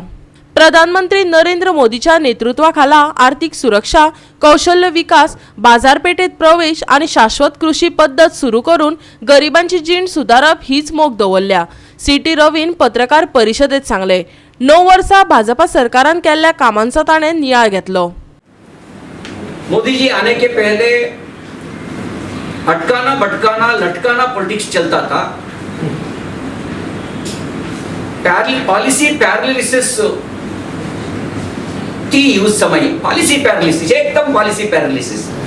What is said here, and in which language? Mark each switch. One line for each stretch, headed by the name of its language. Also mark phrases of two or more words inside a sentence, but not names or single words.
Konkani: प्रधानमंत्री नरेंद्र मोदीच्या नेतृत्वाखाला आर्थिक सुरक्षा, कौशल्य विकास, बाजारपेठेत प्रवेश आणि शाश्वत कृषी पद्धत सुरू करून गरिबांची जीण सुधारप हीच मोख दवरल्या। सी.टी. रवीन पत्रकार परिषदेत सांगले, 9 वर्सां भाजपा सरकारान केल्ल्या कामांचो ताणें नियाळ घेतलो।
Hindi: मोदी जी आने के पहले अटकाना भटकाना लटकाना पॉलिटिक्स चलता था।
English: policy paralysis
Hindi: थी उस समय,
English: policy paralysis,
Hindi: एकदम
English: policy paralysis.